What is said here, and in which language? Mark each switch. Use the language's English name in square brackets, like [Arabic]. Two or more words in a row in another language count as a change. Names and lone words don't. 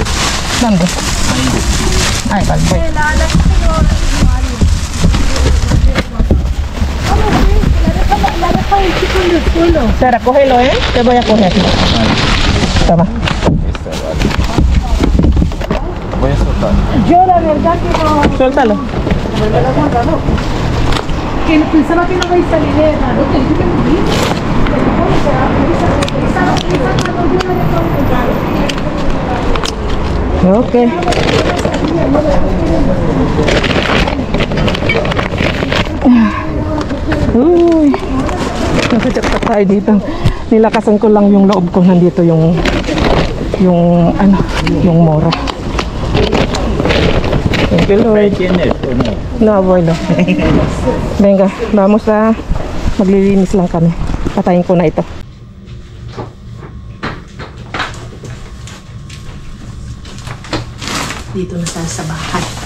[Spanish] ¿Dónde? Ahí va, voy. Espera, cógelo, ¿eh? Te voy a coger. Toma. Voy a soltar. Yo la verdad que no. Suéltalo. Que pensaba que no vais a salir de nada. Ok. Uy. [Filipino] Nakajaktak tayo dito. Nilakasan ko lang yung loob ko. Nandito yung moro. [English] Thank you, Lord. [Spanish] ¿Tienes o no? No, abuelo. Venga, vamos a [Filipino] maglilinis lang kami. Patayin ko na ito. Dito na tayo sa bahay.